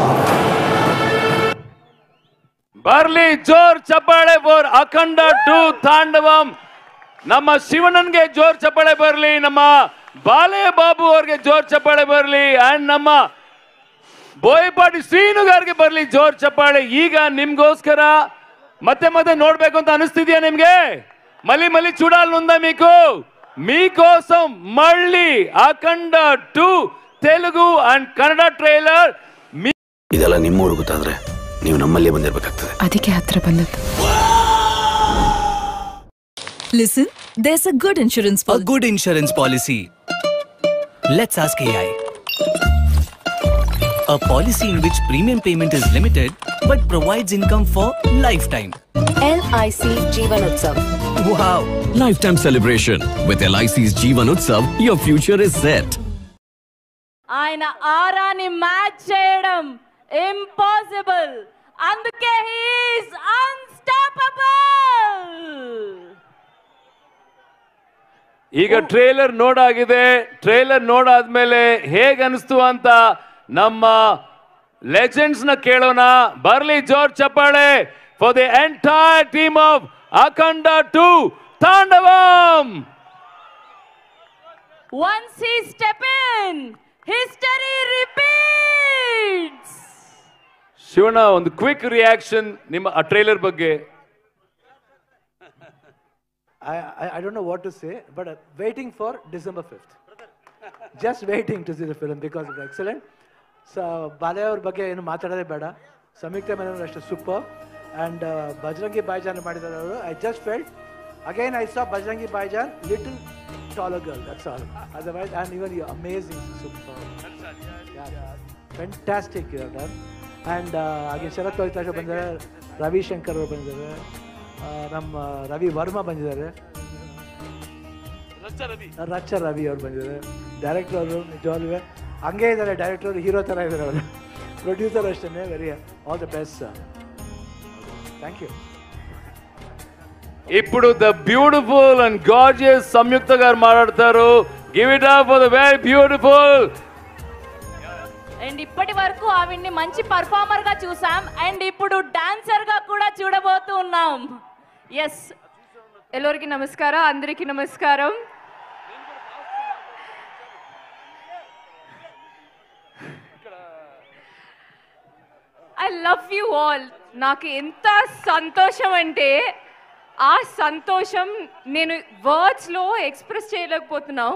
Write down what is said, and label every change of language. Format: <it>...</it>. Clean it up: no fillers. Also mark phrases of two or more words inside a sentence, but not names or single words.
<kn>ಬರ್ಲಿ ಜೋರ್ ಚಪ್ಪಾಳೆ ಫಾರ್ ಅಖಂಡ 2 ತಾಂಡವಂ. ನಮ್ಮ ಶಿವಣ್ಣನ್ಗೆ ಜೋರ್ ಚಪ್ಪಾಳೆ ಬರ್ಲಿ, ನಮ್ಮ ಬಾಲೆ ಬಾಬು ಅವ್ರಿಗೆ ಜೋರ್ ಚಪ್ಪಾಳೆ ಬರ್ಲಿ, ಅಂಡ್ ನಮ್ಮ ಬೋಯಪಾಟಿ ಶ್ರೀನುಗಾರ್ಗೆ ಬರ್ಲಿ ಜೋರ್ ಚಪ್ಪಾಳೆ. ಈಗ ನಿಮ್ಗೋಸ್ಕರ ಮತ್ತೆ ಮತ್ತೆ ನೋಡ್ಬೇಕು ಅಂತ అనిస్తుందియా నిమ్గే?</kn> <te>మళ్ళీ మళ్ళీ చూడాలనుందా మీకు? మీకోసం మళ్ళీ అఖండ 2 తెలుగు అండ్ కన్నడ ట్రైలర్.</te> <kn>ಇದೆಲ್ಲ ನಿಮ್ಮ ಹುಡುಗುತ್ತಾದ್ರೆ ನೀವು ನಮ್ಮಲ್ಲೇ ಬಂದಿರಬೇಕಾಗ್ತದೆ. ಅದಕ್ಕೆ ಹತ್ರ ಬಂದದ್ದು.</kn> <en>Listen, there's a good insurance policy. A good insurance policy. Let's ask AI. A policy in which premium payment is limited but provides income for lifetime. LIC Jeevan Utsav. Wow! Lifetime celebration with LIC's Jeevan Utsav. Your future is set.</en> <te>ఆయన ఆరాని మ్యాచ్ చేయడం ఇంపాసిబుల్, అందుకే</te> <en>he is unstoppable.</en> <kn>ಈಗ ಟ್ರೇಲರ್ ನೋಡಾಗಿದೆ. ಟ್ರೇಲರ್ ನೋಡಾದ್ಮೇಲೆ ಹೇಗೆ ಅನಿಸ್ತು ಅಂತ ನಮ್ಮ ಲೆಜೆಂಡ್ಸ್ ನ ಕೇಳೋಣ. ಬರ್ಲಿ ಜೋರ್ ಚಪ್ಪಾಳೆ</kn> <en>for the entire team of</en> <kn>ಅಖಂಡ 2 ತಾಂಡವಂ.</kn> <en>Once he step in, history repeats.</en> <kn>ಶಿವಣ್ಣ, ಒಂದು</kn> <en>quick reaction</en> <kn>ನಿಮ್ಮ ಆ ಟ್ರೇಲರ್ ಬಗ್ಗೆ.</kn> <en>I don't know what to say, but waiting for December 5th. Just waiting to see the film because it's excellent.</en> <kn>So ಬಾಲೆ ಅವ್ರ ಬಗ್ಗೆ ಏನು ಮಾತಾಡೋದೇ ಬೇಡ. ಸಂಯುಕ್ತ ಮೆನನ್ ಅಷ್ಟೇ ಸೂಪರ್.</kn> <en>ಆ್ಯಂಡ್ ಬಜರಂಗಿ ಭಾಯ್ಜಾನ್</en> <kn>ಮಾಡಿದ್ದಾರೆ ಅವರು.</kn> <en>I just felt again I saw Bajrangi Bhaijaan little taller girl, that's all. Otherwise, and even you're amazing, super. Yeah, fantastic you have done.</en> <kn>And again, Sharath Pavitra ಬಂದಿದ್ದಾರೆ, ರವಿ ಶಂಕರ್ ಅವರು ಬಂದಿದ್ದಾರೆ, ನಮ್ಮ ರವಿ ವರ್ಮಾ ಬಂದಿದ್ದಾರೆ, ರಚ್ಚ ರವಿ ಅವರು ಬಂದಿದ್ದಾರೆ, ಡೈರೆಕ್ಟರ್ ಅವರು ನಿಜವಾಗ್ಲೂ ಹಂಗೆ ಇದ್ದಾರೆ, ಡೈರೆಕ್ಟರ್ ಅವರು ಹೀರೋ ಥರ ಇದ್ದಾರೆ ಅವರು, ಪ್ರೊಡ್ಯೂಸರ್ ಅಷ್ಟೇ.</kn> <en>very all the best sir, thank you.</en> <te>ఇప్పుడు</te> <en>the beautiful and gorgeous</en> <te>సంయుక్త గారు మాట్లాడతారు.</te> <en>give it up for the very beautiful.</en> <te>అండ్ ఇప్పటి వరకు ఆవిడ్ని మంచి పర్ఫార్మర్ గా చూసాం, అండ్ ఇప్పుడు డాన్సర్ గా కూడా చూడబోతూ ఉన్నాం. ఎస్,</te> <kn>ಎಲ್ಲರಿಗೂ ನಮಸ್ಕಾರ,</kn> <te>అందరికీ నమస్కారం.</te> <en>I love you all.</en> <te>నాకు ఎంత సంతోషం అంటే ఆ సంతోషం నేను వర్డ్స్లో ఎక్స్ప్రెస్ చేయలేకపోతున్నాం.</te>